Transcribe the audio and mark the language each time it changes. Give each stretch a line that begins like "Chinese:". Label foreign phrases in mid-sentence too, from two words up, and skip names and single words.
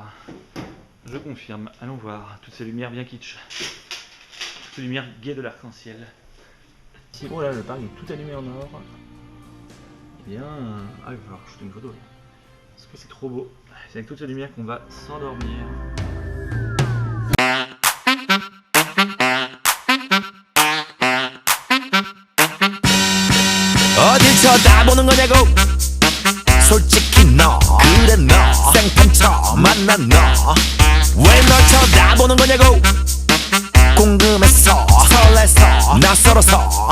French: Je confirme. Allons voir toutes ces lumières bien kitsch. Toutes ces lumières gaies de l'arc-en-ciel. Oh là, le parc est tout allumé en or. Eh bien, ah, il va falloir shooter une photo. Parce que c'est trop beau. C'est avec toutes ces lumières qu'on va s'endormir.
Korean: 어딜 쳐다보는 거냐고 솔직히 너 그래 너 생판 처음 만난 너 왜 널 쳐다보는 거냐고 궁금해서 설레서 낯설어서